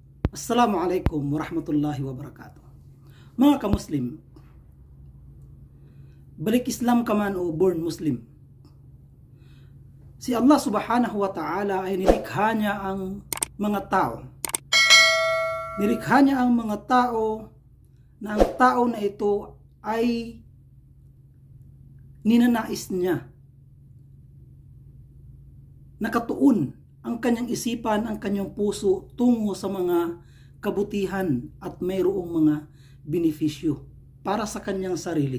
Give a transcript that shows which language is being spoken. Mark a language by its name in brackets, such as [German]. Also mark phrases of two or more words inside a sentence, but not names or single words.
[Arabic] Assalamualaikum warahmatullahi wabarakatuh. [Filipino] Mga ka-Muslim, balik Islam ka man o born Muslim, si Allah [Arabic] subhanahu wa ta'ala [Filipino] ay nilikha niya ang mga tao. Nilikha niya ang mga tao na ang tao na ito ay ninanais niya. Nakatuon ang kanyang isipan, ang kanyang puso tungo sa mga kabutihan at mayroong mga benepisyo para sa kanyang sarili.